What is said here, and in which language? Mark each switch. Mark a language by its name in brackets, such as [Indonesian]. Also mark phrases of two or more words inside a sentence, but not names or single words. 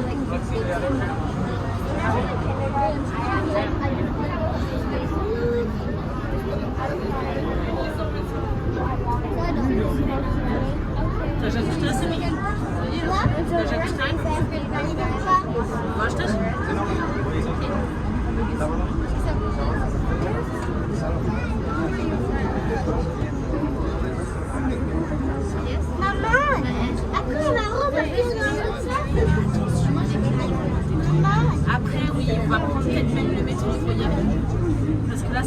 [Portuguese] T'as já gostou dessa amiga? T'as já gostado? Gostas? [French] Maman, après la robe, est-ce qu'on a ça? Maman. Après, oui, on va prendre peut-être même le métro pour y aller.